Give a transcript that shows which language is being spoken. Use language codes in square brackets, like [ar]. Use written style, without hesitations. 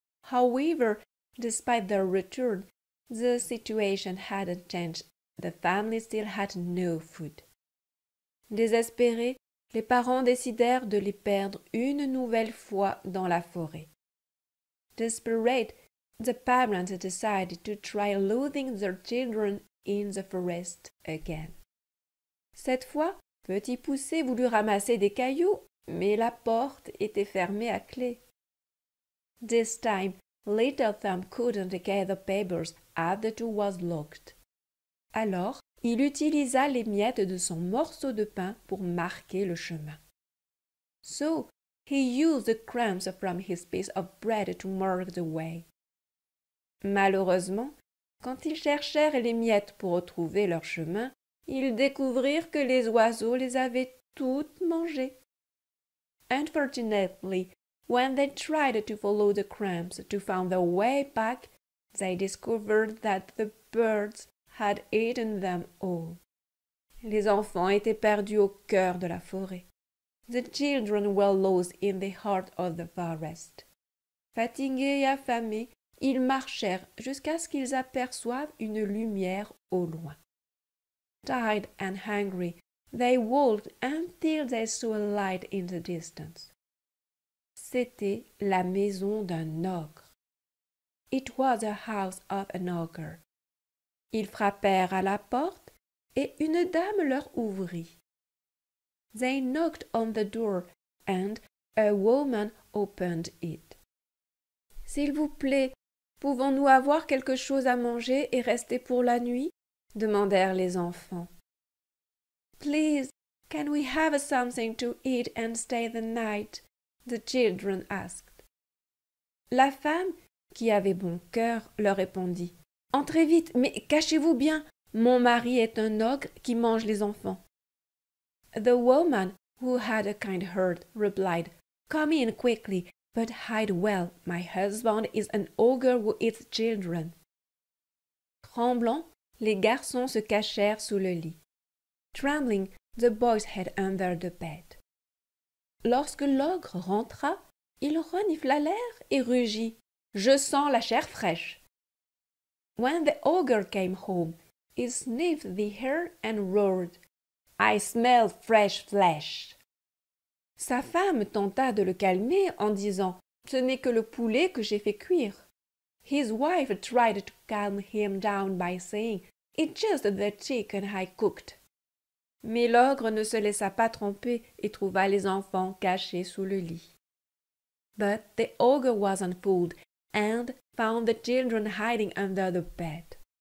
[en] However, despite their return, the situation hadn't changed. The family still had no food. [fr] Désespérés, les parents décidèrent de les perdre une nouvelle fois dans la forêt. [en] Desperate, the parents decided to try losing their children in the forest again. [fr] Cette fois, Petit Poucet voulut ramasser des cailloux, mais la porte était fermée à clé. [en] This time, Little Thumb couldn't get the papers as the door was locked. [fr] Alors, il utilisa les miettes de son morceau de pain pour marquer le chemin. [en] So, he used the crumbs from his piece of bread to mark the way. [fr] Malheureusement, quand ils cherchèrent les miettes pour retrouver leur chemin, ils découvrirent que les oiseaux les avaient toutes mangées. [en] Unfortunately, when they tried to follow the crumbs to find their way back, they discovered that the birds had eaten them all. [fr] Les enfants étaient perdus au cœur de la forêt. [en] The children were lost in the heart of the forest. [fr] Fatigués et affamés, ils marchèrent jusqu'à ce qu'ils aperçoivent une lumière au loin. [en] Tired and hungry, they walked until they saw a light in the distance. [fr] C'était la maison d'un ogre. [en] It was a house of an ogre. [fr] Ils frappèrent à la porte et une dame leur ouvrit. [en] They knocked on the door and a woman opened it. [fr] « S'il vous plaît, pouvons-nous avoir quelque chose à manger et rester pour la nuit ?» demandèrent les enfants. [en] « Please, can we have something to eat and stay the night ?» the children asked. [fr] La femme, qui avait bon cœur, leur répondit. Entrez vite, mais cachez-vous bien. Mon mari est un ogre qui mange les enfants. [en] The woman, who had a kind heart, replied, Come in quickly, but hide well. My husband is an ogre who eats children. [fr] Tremblant, les garçons se cachèrent sous le lit. [en] Trembling, the boys hid under the bed. [fr] Lorsque l'ogre rentra, il renifla l'air et rugit. Je sens la chair fraîche. [en] When the ogre came home, he sniffed the air and roared. I smell fresh flesh. [fr] Sa femme tenta de le calmer en disant Ce n'est que le poulet que j'ai fait cuire. [en] His wife tried to calm him down by saying It's just the chicken I cooked. [fr] Mais l'ogre ne se laissa pas tromper et trouva les enfants cachés sous le lit. [en] But the ogre wasn't fooled and found the children hiding under the bed.